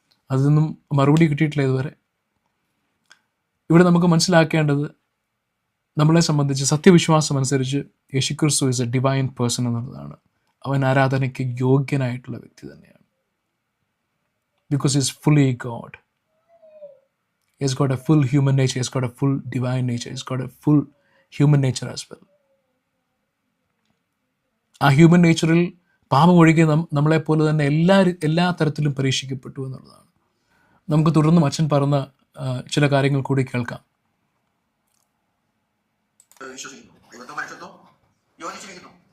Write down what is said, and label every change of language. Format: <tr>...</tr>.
<ml>അതിനൊന്നും മറുപടി കിട്ടിയിട്ടില്ല ഇതുവരെ. ഇവിടെ നമുക്ക് മനസ്സിലാക്കേണ്ടത്, നമ്മളെ സംബന്ധിച്ച് സത്യവിശ്വാസം അനുസരിച്ച് യേശുക്രിസ്തു</ml> <en>is a divine person</en> <ml>എന്നുള്ളതാണ്. അവൻ ആരാധനയ്ക്ക് യോഗ്യനായിട്ടുള്ള വ്യക്തി തന്നെയാണ്.</ml> <en>Because he is fully God. He has got a full human nature. He has got a full divine nature. He has got a full human nature as well.</en> <ml>ആ human നേച്ചറിൽ പാപം ഒഴികെ നമ്മളെപ്പോലെ തന്നെ എല്ലാ തരത്തിലും പരീക്ഷിക്കപ്പെട്ടു എന്നുള്ളതാണ്. നമുക്ക് തുടർന്നും അച്ഛൻ പറഞ്ഞ ചില കാര്യങ്ങൾ കൂടി കേൾക്കാം. വിശ്വസിക്കുന്നു. ദൈവത്വം മനുഷ്യത്വം യോജിച്ചിരിക്കുന്നു.</ml>